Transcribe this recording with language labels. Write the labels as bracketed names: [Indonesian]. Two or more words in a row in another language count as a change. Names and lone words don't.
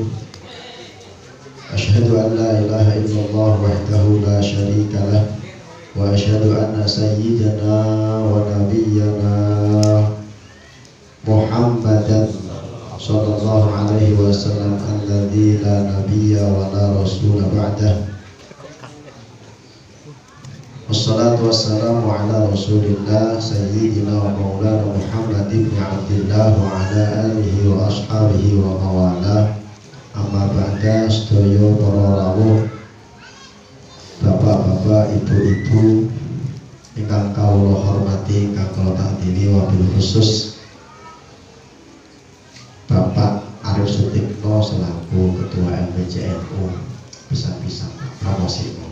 [Arabic] أشهد أن لا إله إلا الله وحده لا شريك له وأشهد أن سيدنا ونبينا محمدا صلى الله عليه وسلم الذي لا نبي ولا رسول بعده. والصلاة والسلام على رسول الله سيدنا ومولانا محمد بن عبد الله وعلى آله وأصحابه ومن والاه. أما بعد, [Javanese] sedaya para rawuh, bapak-bapak, ibu-ibu ingkang kawula hormati, ingkang kula takdimi, [Arabic] وبالخصوص [Javanese] Bapak Arif Sutikno selaku Ketua MPCNU bisa-bisa promosi.